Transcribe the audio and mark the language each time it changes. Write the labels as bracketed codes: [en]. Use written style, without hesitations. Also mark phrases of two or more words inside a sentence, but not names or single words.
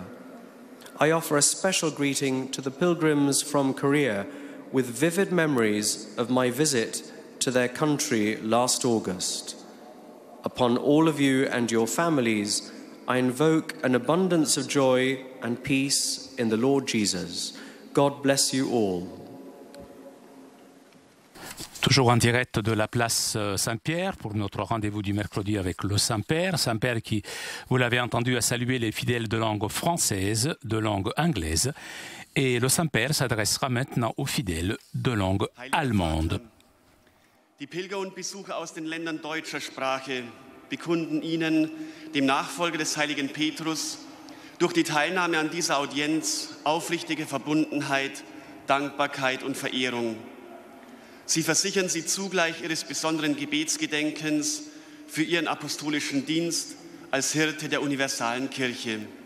[en] I offer a special greeting to the pilgrims from Korea with vivid memories of my visit to their country last August. Upon all of you and your families, I invoke an abundance of joy and peace in the Lord Jesus. God bless you all. [fr] Toujours en direct de la place Saint-Pierre pour notre rendez-vous du mercredi avec le Saint-Père. Saint-Père qui, vous l'avez entendu, a salué les fidèles de langue française, de langue anglaise. Et le Saint-Père s'adressera maintenant aux fidèles de langue allemande. [de] Die Pilger und Besucher aus den Ländern deutscher Sprache bekunden Ihnen, dem Nachfolger des heiligen Petrus, durch die Teilnahme an dieser Audienz aufrichtige Verbundenheit, Dankbarkeit und Verehrung. Sie versichern Sie zugleich Ihres besonderen Gebetsgedenkens für Ihren apostolischen Dienst als Hirte der universalen Kirche.